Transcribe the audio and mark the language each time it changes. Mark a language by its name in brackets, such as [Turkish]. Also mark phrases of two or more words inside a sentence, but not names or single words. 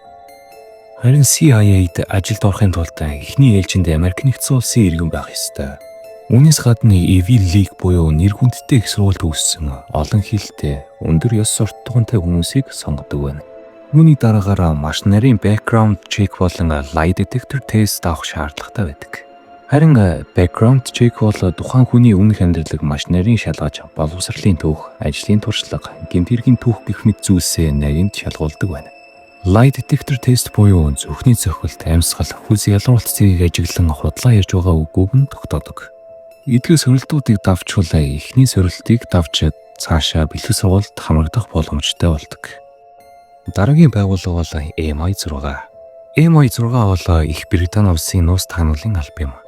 [Mongolian] Харин CIA-д ажилд орохын тулд эхний ээлжинд Америк нэгдсэн улсын иргэн байх ёстой. Үүнээс гадна Ivy League буюу нэр хүндтэй их сургуульд төгссөн олон хэлтэй, өндөр ёс суртахуунтай хүмүүсийг сонгодог байна. Үүний дараагаар маш нарийн [English] background check [Mongolian] болон [English] lie detector test [Mongolian] авах шаардлагатай байдаг. Харин [English] background check [Mongolian] бол тухайн хүний өмнөх амьдралыг маш нарийн шалгаж, боловсролын түүх, ажлын туршлага, гэмт хэргийн түүх гэх мэт зүйлсээ нарийнд шалгуулдаг байна. [English] Lie detector test [Mongolian] буюу зөвхний цохилт, амьсгал, хүс ялруулалт зэргийг ажиглан худлаа ярьж байгаа үгүйг нь тогтоодог. Эдгээр сорилтуудыг давчвал эхний сорилтыг давж цаашаа бэлтгэх сургуульд хамрагдах боломжтой болдог. Дараагийн байгууллага бол MI6. MI6 бол Их Британи улсын нууц тагнуулын алба юм.